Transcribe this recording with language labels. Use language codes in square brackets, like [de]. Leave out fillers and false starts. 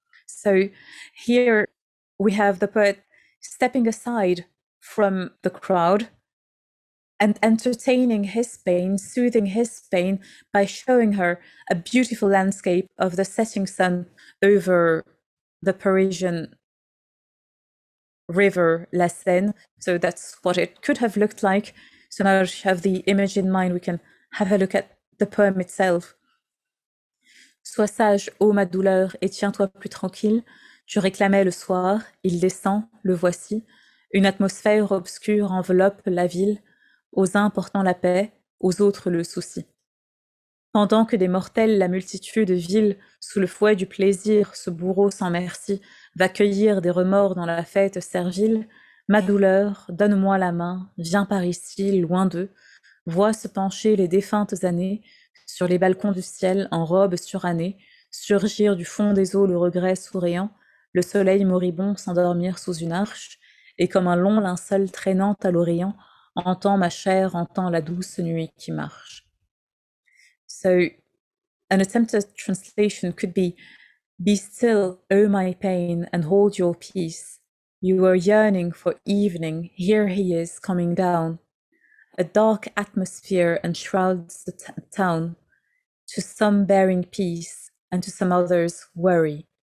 [en] So here we have the poet stepping aside from the crowd and entertaining his pain, soothing his pain by showing her a beautiful landscape of the setting sun over the Parisian river La Seine. So that's what it could have looked like. So now that you have the image in mind, we can have a look at the poem itself. [fr] Sois sage, ô ma douleur, et tiens-toi plus tranquille. Tu réclamais le soir, il descend, le voici. Une atmosphère obscure enveloppe la ville. Aux uns portant la paix, aux autres le souci. Pendant que des mortels, la multitude vile, sous le fouet du plaisir, ce bourreau sans merci, va cueillir des remords dans la fête servile, ma douleur, donne-moi la main, viens par ici, loin d'eux, vois se pencher les défuntes années, sur les balcons du ciel, en robe surannée, surgir du fond des eaux le regret souriant, le soleil moribond s'endormir sous une arche, et comme un long linceul traînant à l'Orient, entends ma chair, entends la douce nuit qui marche. [en] So an attempted translation could be still, O my pain, and hold your peace. You were yearning for evening, here he is coming down. A dark atmosphere enshrouds the town, to some bearing peace, and to some others worry.